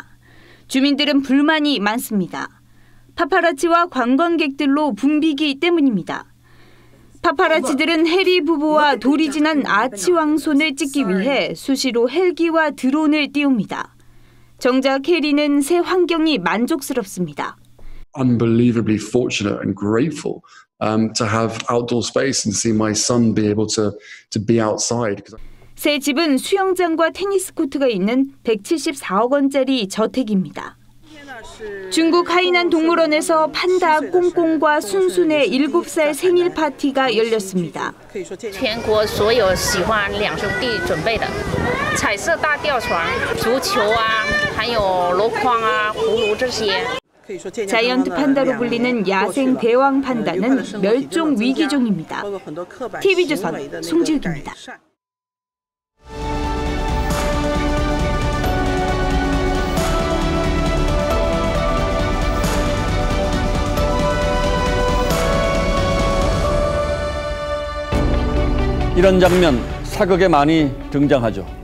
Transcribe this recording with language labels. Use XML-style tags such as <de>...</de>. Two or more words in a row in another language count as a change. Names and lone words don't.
<ko>주민들은 불만이 많습니다. 파파라치와 관광객들로 붐비기 때문입니다. 파파라치들은 해리 부부와 돌이 지난 아치 왕손을 찍기 위해 수시로 헬기와 드론을 띄웁니다. 정작 해리는 새 환경이 만족스럽습니다.</ko> <en>Unbelievably fortunate and grateful to have outdoor space and see my son be able to be outside.</en> <ko>새 집은 수영장과 테니스 코트가 있는 174억 원짜리 저택입니다. 중국 하이난 동물원에서 판다 꽁꽁과 순순의 7살 생일 파티가 열렸습니다.</ko> <zh>全国所有喜欢两兄弟准备的彩色大吊床、足球啊，还有箩筐啊、葫芦这些。</zh> <ko>자이언트 판다로 불리는 야생 대왕 판다는 멸종 위기종입니다. TV조선 송지욱입니다. 이런 장면 사극에 많이 등장하죠.</ko>